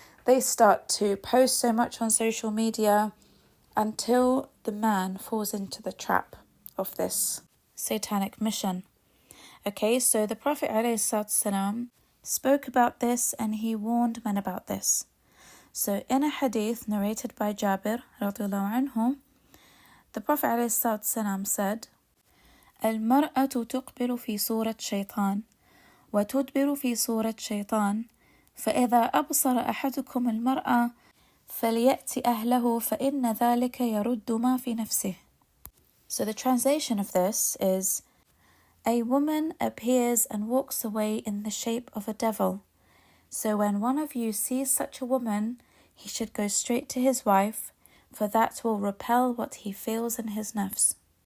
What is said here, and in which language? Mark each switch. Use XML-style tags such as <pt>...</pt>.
<en>They start to post so much on social media until the man falls into the trap of this satanic mission. Okay, so the Prophet ﷺ spoke about this and he warned men about this.</en> <ar>So in a hadith narrated by Jabir radiallahu anhu, the Prophet ﷺ said, المرأة تقبل في صورة شيطان وتدبر في صورة شيطان فإذا أبصر أحدكم المرأة فليأتِ أهله فإن ذلك يرد ما في نفسه.</ar> <en>So the translation of this is, a woman appears and walks away in the shape of a devil. So when one of you sees such a woman, he should go straight to his wife, for that will repel what he feels in his nafs.</en>